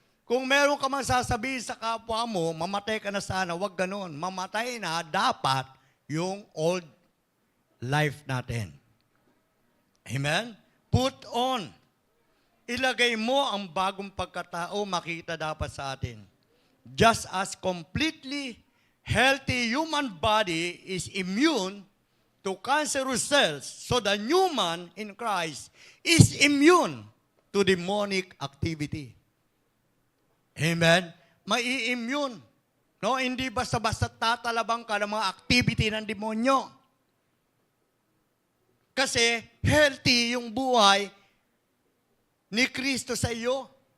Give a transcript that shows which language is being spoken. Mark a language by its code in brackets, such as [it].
[tl] Kung meron ka man sasabihin sa kapwa mo, mamatay ka na sana, wag ganun. Mamatay na dapat yung old life natin. Amen? [en] Put on. [tl] Ilagay mo ang bagong pagkatao, makita dapat sa atin. [en] Just as completely healthy human body is immune to cancerous cells, so the new man in Christ is immune to demonic activity. [tl] Amen? Mai-immune. No? Hindi basta-basta tatalabang ka ng mga activity ng demonyo. Kasi healthy yung buhay ni Kristo sa iyo.